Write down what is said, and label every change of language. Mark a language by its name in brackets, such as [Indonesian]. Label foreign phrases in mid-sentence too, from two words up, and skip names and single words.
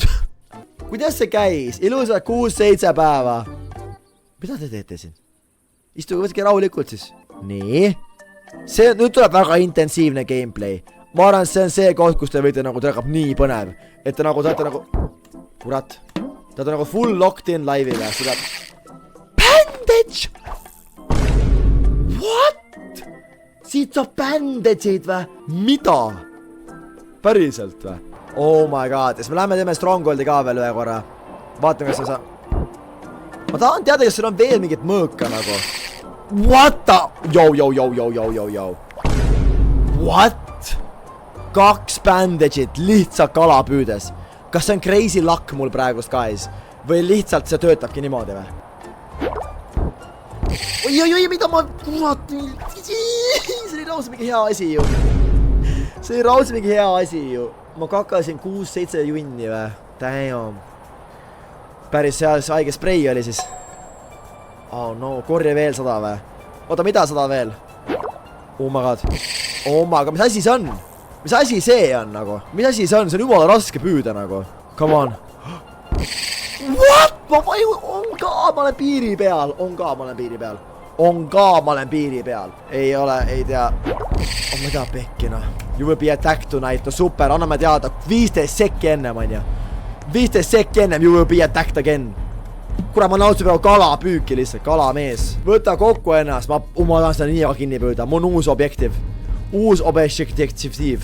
[Estonian] Kuidas see käis? Ilusat 6-7 päeva. Mida te teete siin? Istuge võtke rahulikult siis. Nii. Nüüd tuleb väga intensiivne gameplay. Ma arvan, see on see koht, kus te võite nagu trägab nii põnev. Et te nagu saate nagu... Kurat. Te olete nagu [English] full locked in [Estonian] live'ile. [English] Bandage! What? [Estonian] Siit saab bandage'id või? Mida? Päriselt või? [English] Oh my god. [Estonian] Siis me läheme teeme Strongholdi ka veel ühe korra. Vaatame, kas see saab... Ma tahan teada, kas seal on veel mingit mõõka nagu. [English] What the? Yo. What? [Estonian] 2 bandage'id lihtsalt kala püüdes. Kas see on [English] crazy luck [Estonian] mul praegust guys? Või lihtsalt see töötabki niimoodi või? Oi, mida ma... Kurat, see oli raudselt mingi hea asi ju. See oli raudselt mingi hea asi ju. Ma kakasin 6-7 junni või? Damn. Päris seal see haige sprei oli siis. Oh no, korje veel 100 või? Oota, mida 100 veel? Oh my god. Mis asi see on? Mis asi see on nagu? Mis asi see on? See on jumala raske püüda nagu. [English] Come on. What? [Estonian] Ma olen piiri peal. Ma olen piiri peal. Ei ole, ei tea. Oh ma ei tea pekki noh. [English] You will be attacked tonight. [Estonian] No super, anname teada. 15 sekki ennem on ju. 15 sekki ennem, [English] you will be attacked again. [Estonian] Kurat, ma nautsin praegu kalapüüki lihtsalt, kalamees. Võta kokku ennast, ma tahan seda nii väga kinni püüda. Mul on uus objektiiv. Uus objektiiv.